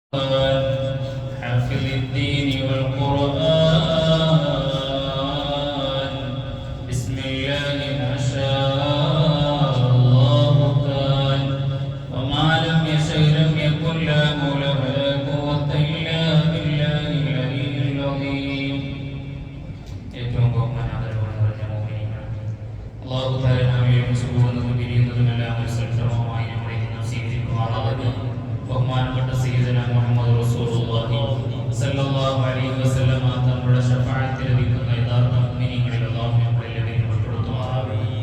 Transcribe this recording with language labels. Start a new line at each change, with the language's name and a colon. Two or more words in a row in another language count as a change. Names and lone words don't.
Arabic: حافظ الدين والقرآن بسم الله ما شاء الله كان وما لم يشأ لم يكن لا حول ولا قوة إلا بالله العلي العظيم.
Malayalam: ഏറ്റവും ബഹുമാനാദരവുള്ള മുഅ്മിനീങ്ങൾ,
Arabic: الله تعالى
Malayalam: നമ്മെ സുബ്ഹാനഹു പിരിയുന്നതിനെല്ലാം ശ്രദ്ധമായി നമ്മളെ സ്വീകരിക്കുമാറാകട്ടെ. ബഹുമാനപ്പെട്ട
Arabic: سيدنا محمد رسول الله صلى الله عليه وسلم
Malayalam: തങ്ങളുടെ ശഫാഅത്തിൽ ലഭിക്കുന്ന യഥാർത്ഥ മുഅ്മിനീങ്ങളിൽ അല്ലാഹു നമ്മളെല്ലാവരെയും ഉൾപ്പെടുത്തുമാറാകട്ടെ.